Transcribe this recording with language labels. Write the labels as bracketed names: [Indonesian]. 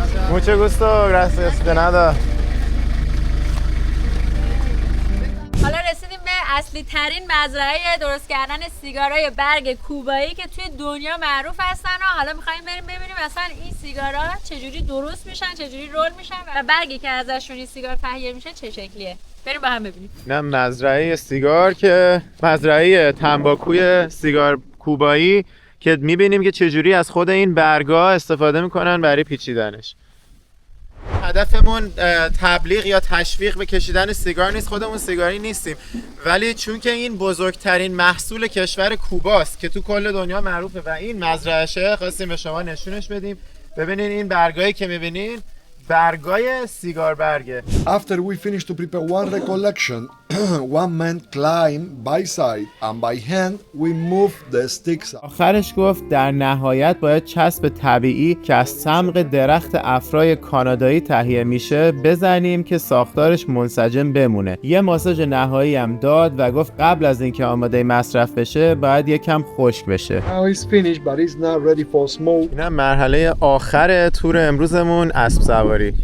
[Spanish] Mucho gusto, gracias, de nada. [Persian] حالا رسیدیم به اصلی ترین مزرعه درست کردن سیگارای برگ کوبایی که توی دنیا معروف هستن و حالا می‌خوایم بریم ببینیم اصلا این سیگارا چجوری درست میشن، چجوری رول میشن و برگی که ازشون این سیگار تهیه میشه چه شکلیه. بریم با هم ببینیم. نه مزرعه سیگار که مزرعه تنباکوی سیگار کوبایی که می‌بینیم که چجوری از خود این برگا استفاده می‌کنن برای پیچیدنش. هدفمون تبلیغ یا تشویق به کشیدن سیگار نیست، خودمون سیگاری نیستیم، ولی چون که این بزرگترین محصول کشور کوباست که تو کل دنیا معروفه و این مزرعه‌شه، خواستیم به شما نشونش بدیم. ببینین این برگایی که میبینین برگای سیگار برگه. [English] After we finish to prepare one recollection, one man climb by side and by hand we move the sticks. [Persian] آخرش گفت در نهایت باید چسب طبیعی که از صمغ درخت افرای کانادایی تهیه میشه بزنیم که ساختارش منسجم بمونه. یه ماساژ نهایی هم داد و گفت قبل از اینکه آماده مصرف بشه باید یکم خشک بشه. [English] Now it's finished but it's not ready for smoke. [Persian] اینم مرحله آخر تور امروزمون، اسب سواری.